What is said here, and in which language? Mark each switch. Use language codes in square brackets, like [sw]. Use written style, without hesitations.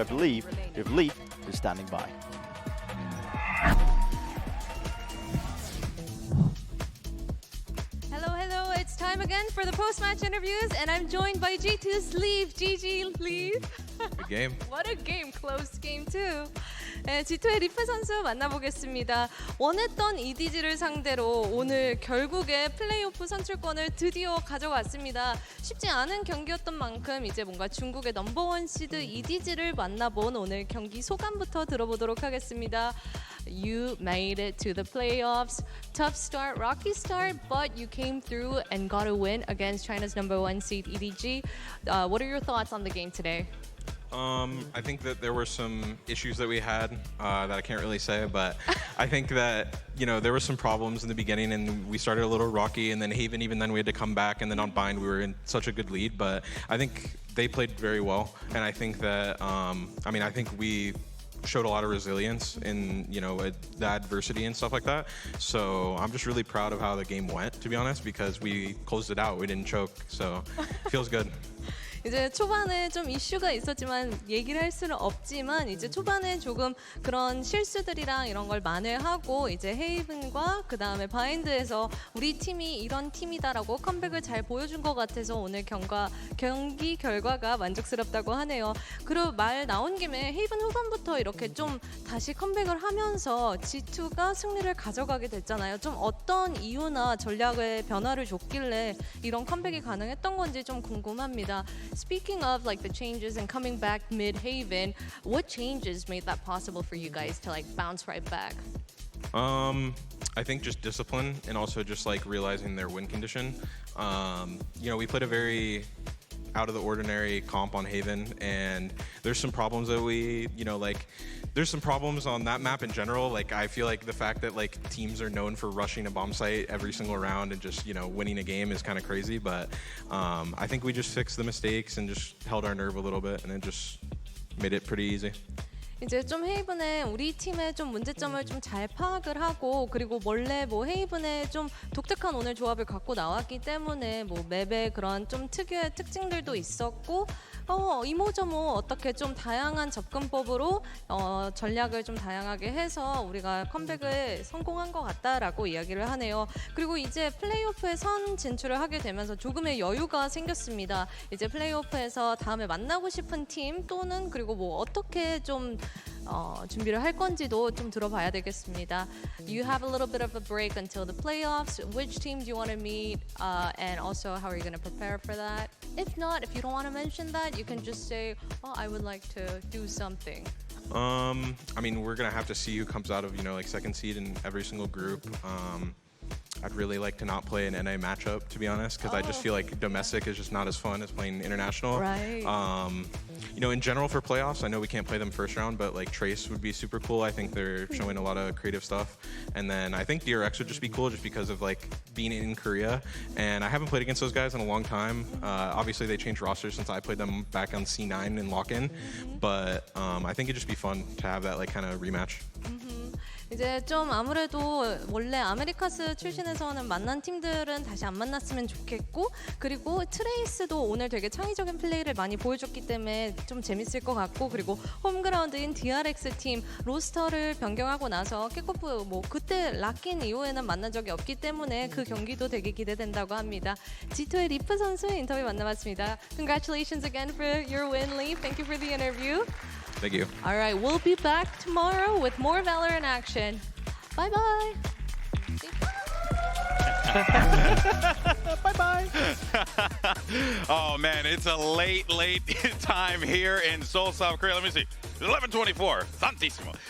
[en] I believe if Leaf is standing by. Hello, it's time again for the post-match interviews, and I'm joined by G2's Leaf. GG, Leaf. Good game. What a game, close game too. [ko] 네, G2의 리프 선수 만나보겠습니다. 원했던 EDG를 상대로 오늘 결국에 플레이오프 선출권을 드디어 가져갔습니다. 쉽지 않은 경기였던 만큼 이제 뭔가 중국의 #1 시드 EDG를 만나본 오늘 경기 소감부터 들어보도록 하겠습니다. [en] You made it to the playoffs. Tough start, rocky start, but you came through and got a win against China's #1 seed EDG. What are your thoughts on the game today? I think that there were some issues that we had that I can't really say, but I think that, you know, there were some problems in the beginning and we started a little rocky, and then Haven, even then we had to come back, and then on Bind we were in such a good lead, but I think they played very well, and I think that, I mean, I think we showed a lot of resilience in, you know, the adversity and stuff like that. So I'm just really proud of how the game went, to be honest, because we closed it out. We didn't choke, so it feels good. [ko] 이제 초반에 좀 이슈가 있었지만 얘기를 할 수는 없지만 이제 초반에 조금 그런 실수들이랑 이런 걸 만회하고 이제 헤이븐과 그 다음에 바인드에서 우리 팀이 이런 팀이다라고 컴백을 잘 보여준 것 같아서 오늘 경기 결과가 만족스럽다고 하네요. 그리고 말 나온 김에 헤이븐 후반부터 이렇게 좀 다시 컴백을 하면서 G2가 승리를 가져가게 됐잖아요. 좀 어떤 이유나 전략의 변화를 줬길래 이런 컴백이 가능했던 건지 좀 궁금합니다. [en] Speaking of like the changes and coming back mid-Haven, what changes made that possible for you guys to like bounce right back? I think just discipline and also just like realizing their win condition. You know, we played a very out of the ordinary comp on Haven, and there's some problems that we, you know, like there's some problems on that map in general. Like I feel like the fact that like teams are known for rushing a bomb site every single round and just, you know, winning a game is kind of crazy, but I think we just fixed the mistakes and just held our nerve a little bit, and it just made it pretty easy. [ko] 이제 좀 헤이븐의 우리 팀의 좀 문제점을 좀 잘 파악을 하고, 그리고 원래 뭐 헤이븐의 좀 독특한 오늘 조합을 갖고 나왔기 때문에 뭐 맵의 그런 좀 특유의 특징들도 있었고, 이모저모 어떻게 좀 다양한 접근법으로 전략을 좀 다양하게 해서 우리가 컴백을 성공한 것 같다라고 이야기를 하네요. 그리고 이제 플레이오프에 선 진출을 하게 되면서 조금의 여유가 생겼습니다. 이제 플레이오프에서 다음에 만나고 싶은 팀 또는 그리고 뭐 어떻게 좀 준비를 할 건지도 좀 들어봐야 되겠습니다. [en] You have a little bit of a break until the playoffs. Which team do you want to meet? And also, how are you going to prepare for that? If not, if you don't want to mention that, you can just say, oh, I would like to do something. I mean, we're going to have to see who comes out of, you know, like second seed in every single group. I'd really like to not play an NA matchup, to be honest, because I just feel like domestic is just not as fun as playing international. Right. you know, in general for playoffs, I know we can't play them first round, but like Trace would be super cool. I think they're showing a lot of creative stuff. And then I think DRX would just be cool just because of like being in Korea. And I haven't played against those guys in a long time. Obviously they changed rosters since I played them back on C9 in lock-in. But I think it'd just be fun to have that like kind of rematch. [ko] 이제 좀 아무래도 원래 아메리카스 출신에서는 만난 팀들은 다시 안 만났으면 좋겠고, 그리고 트레이스도 오늘 되게 창의적인 플레이를 많이 보여줬기 때문에 좀 재밌을 것 같고, 그리고 홈그라운드인 DRX 팀 로스터를 변경하고 나서 킥오프 뭐 그때 락인 이후에는 만난 적이 없기 때문에 그 경기도 되게 기대된다고 합니다. G2의 리프 선수의 인터뷰 만나봤습니다. [en] Congratulations again for your win, Lee. Thank you for the interview. Thank you. All right, we'll be back tomorrow with more VALORANT action. Bye bye. Bye-bye. Oh, man, it's a late time here in Seoul, South Korea. Let me see. 11:24. [it] Santissimo.